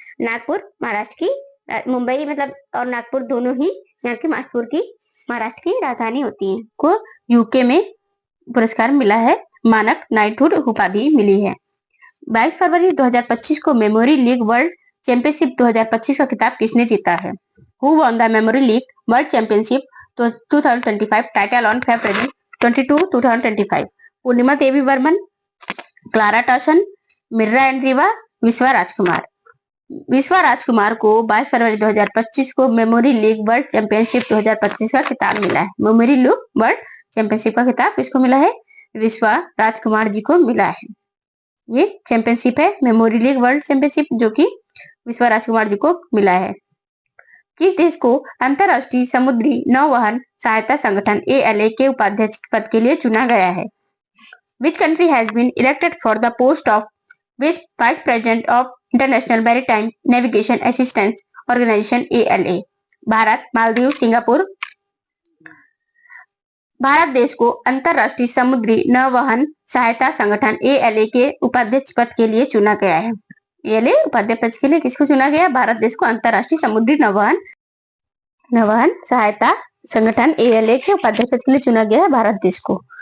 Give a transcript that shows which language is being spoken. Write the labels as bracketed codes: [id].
[hi] नागपुर महाराष्ट्र की, मुंबई मतलब और नागपुर दोनों ही यहाँ की महाराष्ट्र की राजधानी होती है। को यूके में पुरस्कार मिला है, मानक नाइटहुड उपाधि मिली है। 22 फरवरी 2025 को मेमोरी लीग वर्ल्ड चैंपियनशिप 2025 का खिताब किसने जीता है? [en] Who won the Memory League World Championship 2025 title on February 22, 2025? [hi] Purnima Devi Varman, Clara Tauson, मिर्रा Andreeva, विश्वा राजकुमार। विश्वा राजकुमार को 22 फरवरी 2025 को मेमोरी लीग वर्ल्ड चैंपियनशिप 2025 का खिताब मिला है। मेमोरी लीग वर्ल्ड चैंपियनशिप का खिताब किसको मिला है? विश्वा राजकुमार जी को मिला है। ये चैंपियनशिप है मेमोरी लीग वर्ल्ड चैंपियनशिप, जो कि विश्वा राजकुमार जी को मिला है। किस देश को अंतरराष्ट्रीय समुद्री नौवहन सहायता संगठन ALA के उपाध्यक्ष पद के लिए चुना गया है? [en] Which country has been elected for the post of Vice President of International Maritime Navigation Assistance Organization ALA? [hi] Bharat, Maldives, Singapore. Bharat देश को अंतरराष्ट्रीय समुद्री नौवहन सहायता संगठन ALA के उपाध्यक्ष पद के लिए चुना गया है। ALA उपाध्यक्ष पद के लिए किसको चुना गया? भारत देश को अंतरराष्ट्रीय समुद्री नौवहन सहायता संगठन ALA के उपाध्यक्ष पद के लिए चुना गया है भारत देश को।